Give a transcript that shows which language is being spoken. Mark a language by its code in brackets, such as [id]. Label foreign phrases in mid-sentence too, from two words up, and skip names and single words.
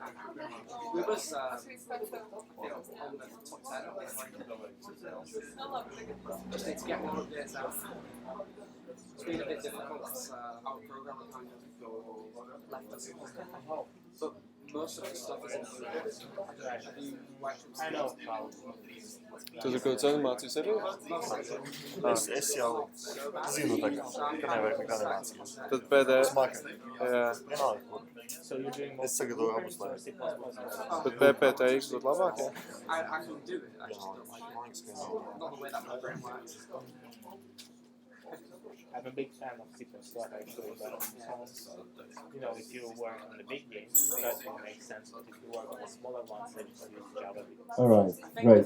[en] We was on the top 10. Just need to get more updates out. It's been a bit difficult. Our programmer kind of left us. But most of the stuff is included. I know how. [lv] Tu ir kaut kāds animācijas arī? Es jau zinu tagad, ka nevajag nekā animācijas. Tad pēdējais. Jā. Vienalga, kur. [en] So you're doing [lv] Es sagatavoju abus laikus. Tad PPTX būtu labāk, jā? [en] I can do it. I just don't. Not the way that my brain works. I'm a big fan of C++ actually, but you know, if you work on the big games, that will make sense. But if you work on the smaller ones, then just use Java. All right, great.